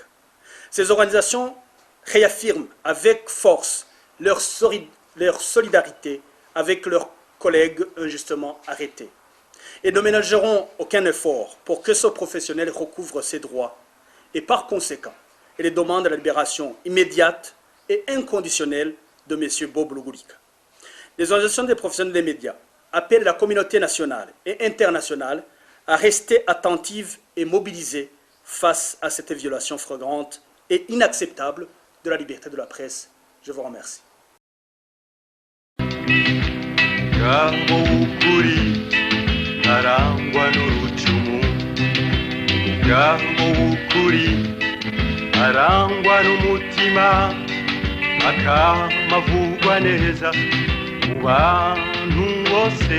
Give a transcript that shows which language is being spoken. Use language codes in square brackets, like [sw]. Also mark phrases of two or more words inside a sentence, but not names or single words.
[fr] Ces organisations réaffirment avec force leur solidarité avec leurs collègues injustement arrêtés et ne ménageront aucun effort pour que ce professionnel recouvre ses droits et par conséquent, ils demandent la libération immédiate et inconditionnelle de M. Bob Rugurika. Les organisations des professionnels des médias appellent la communauté nationale et internationale à rester attentive et mobilisée face à cette violation flagrante et inacceptable de la liberté de la presse. Je vous remercie. [rw] Umugabo w'ukuri arangwa n'urucumu, umugabo w'ukuri arangwa n'umutima, akamavugwa neza mu bantu bose.